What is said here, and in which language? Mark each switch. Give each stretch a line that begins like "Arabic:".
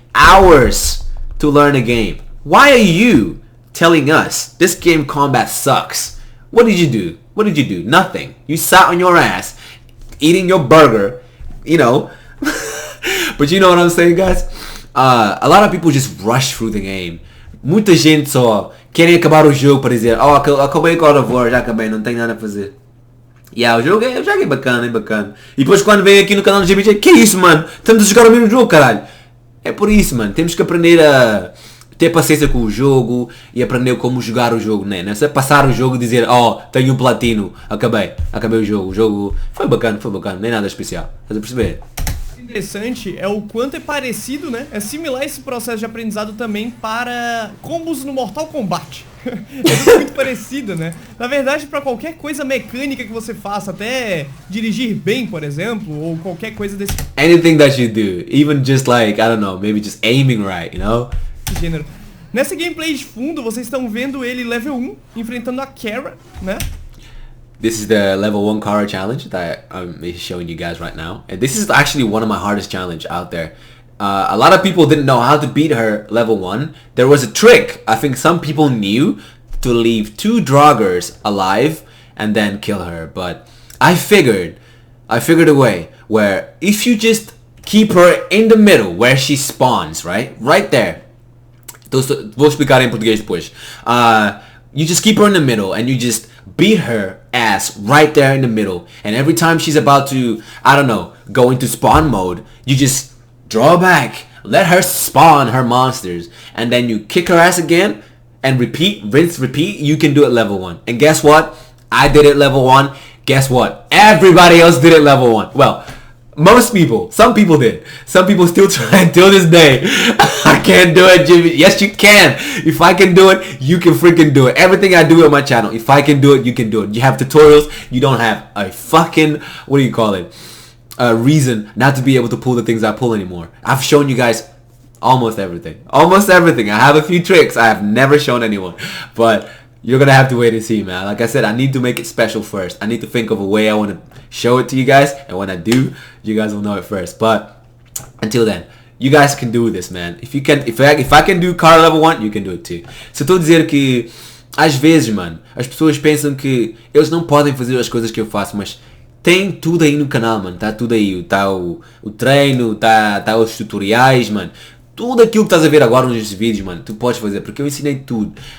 English: Hours to learn a game. Why are you telling us this game combat sucks? What did you do? What did you do? Nothing. You sat on your ass eating your burger, you know. But you know what I'm saying, guys? A lot of people just rush through the game.
Portuguese: Muita gente só querem acabar o jogo para dizer, oh, acabei God of War, já acabei, não tenho nada a fazer. O jogo é bacana, é bacana. E depois quando vem aqui no canal do GBJ, que é isso, mano? Estamos a jogar o mesmo jogo, caralho. É por isso, mano. Temos que aprender a ter paciência com o jogo e aprender como jogar o jogo, né? Não é só passar o jogo e dizer, oh, tenho um platino, acabei o jogo. O jogo foi bacana, nem nada especial. Estás a perceber? Interessante é o quanto é parecido, né? É similar esse processo de aprendizado também para combos no Mortal Kombat. É tudo muito parecido, né? Na verdade, para qualquer coisa mecânica que você faça, até dirigir bem, por exemplo, ou qualquer coisa desse
English: anything that you do, even just like, I don't know, maybe just aiming right, you know?
Portuguese: Gênero. Nessa gameplay de fundo, vocês estão vendo ele level 1, enfrentando a Kara, né?
English: This is the level 1 Kara challenge that I'm showing you guys right now. And this is actually one of my hardest challenge out there. A lot of people didn't know how to beat her level 1. There was a trick I think some people knew to leave 2 Draugrs alive and then kill her. But I figured a way where if you just keep her in the middle where she spawns, right there.
Portuguese: Vou explicar em português depois.
English: You just keep her in the middle and you just beat her ass right there in the middle, and every time she's about to, I don't know, go into spawn mode, you just draw back, let her spawn her monsters, and then you kick her ass again and repeat, rinse, repeat. You can do it level 1. And guess what? I did it level 1. Guess what? Everybody else did it level 1. Well, most people, some people did. Some people still try until this day. I can't do it, Jimmy. Yes, you can. If I can do it, you can freaking do it. Everything I do on my channel, if I can do it, you can do it. You have tutorials. You don't have a fucking, what do you call it? A reason not to be able to pull the things I pull anymore. I've shown you guys almost everything. Almost everything. I have a few tricks I have never shown anyone. But you're gonna have to wait and see, man. Like I said, I need to make it special first. I need to think of a way I want to show it to you guys, and when I do, you guys will know it first. But until then, you guys can do this, man. If I can do Kara level 1, you can do it too.
Portuguese: Se eu estou a dizer que às vezes, mano, as pessoas pensam que eles não podem fazer as coisas que eu faço, mas tem tudo aí no canal, mano. Tá tudo aí. Tá o treino, tá os tutoriais, mano. Tudo aquilo que estás a ver agora nos vídeos, mano, tu podes fazer, porque eu ensinei tudo.